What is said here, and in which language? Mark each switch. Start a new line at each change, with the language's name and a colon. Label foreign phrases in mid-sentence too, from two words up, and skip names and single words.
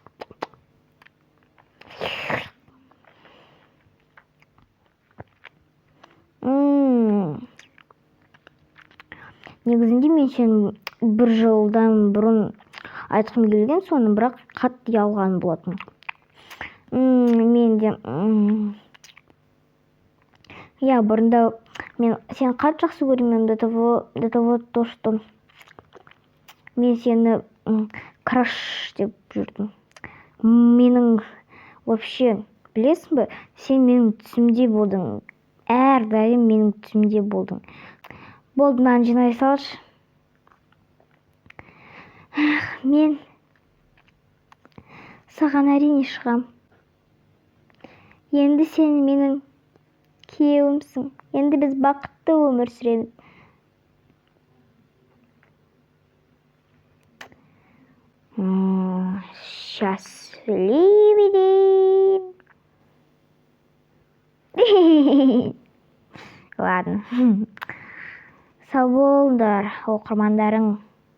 Kazakh: Негізінде мен сені бір жылдан бұрын айтқым келген, соны бірақ қатты ұялған болатын. Мен де бұрында мен сені қатты жақсы көремін,
Russian: до того то, что
Kazakh: мен сені краш деп жүрдім. Менің вообще, білесің бе, сен менің түсімде болдың. Әрдайым менің түсімде болдың. Болды, мынаны жинай салшы. Мен саған әрине шығам. Енді сен менің күйеуімсің. Енді біз бақытты өмір сүреміз.
Russian: Счастливый день.
Kazakh: Ладно. Сау болыңдар, оқырмандарың.